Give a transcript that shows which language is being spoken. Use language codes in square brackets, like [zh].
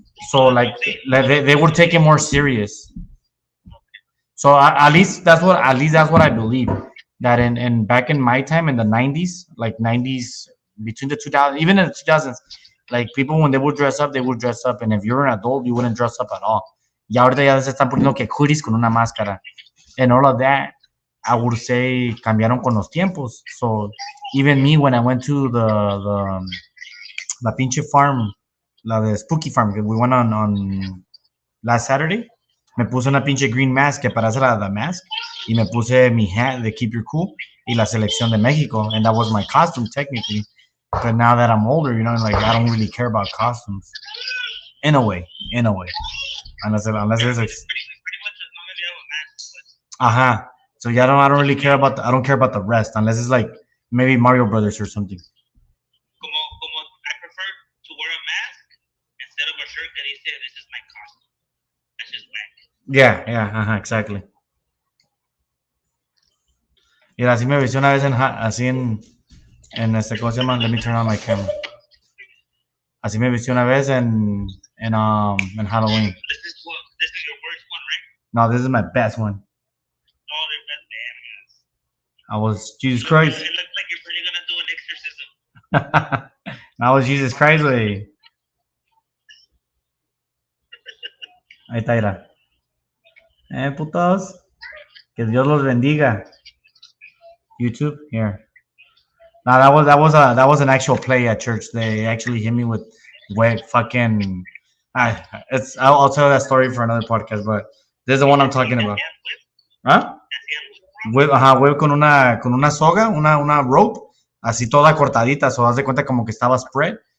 [en] So like they were taken more serious. So at least that's what I believe, that in back in my time in the 90s, like 90s between the 2000s, even in the 2000s, like people when they would dress up, and if you're an adult, you wouldn't dress up at all. [es] Y ahorita ya se están poniendo que hoodies con una máscara, [en] and all of that, I would say [es] cambiaron con los tiempos. [en] So even me, when I went to [es] la pinche [en] farm, [es] la de [en] Spooky Farm, we went on last Saturday, [es] me puse una pinche [en] green mask [es] que parece la [en] mask, [es] y me puse mi [en] hat de Keep Your Cool [es] y la selección de México, [en] and that was my costume technically. But now that I'm older, you know, like I don't really care about costumes. In a way. Unless it's Pretty much as long as you have a mask. [es] Ajá. [en] So yeah, I don't really care about I don't care about the rest unless it's like maybe Mario Brothers or something. [es] Como [en] I prefer to wear a mask instead of a shirt that [es] dice [en] this is my costume. That's just whack. Yeah, exactly. [es] Y así me vestí una vez así en ¿cómo se llama? [en] Let me turn on my camera. [es] Así me vestí una vez en Halloween. [en] This is your worst one, right? No, this is my best one. Oh, they're best damn guys. I was Jesus Christ. It looks like you're really gonna do an exorcism. I was Jesus Christ, güey. [es] Ahí está, mira. Putos. Que Dios los bendiga. YouTube, here. [en] No, that was an actual play at church. They actually hit me with wet fucking. I'll tell that story for another podcast, but this is the one I'm talking about. ¿Ah? Whip [es] con una soga, una [en] rope, [es] así toda cortadita, so haz de cuenta como que estaba [en] spread.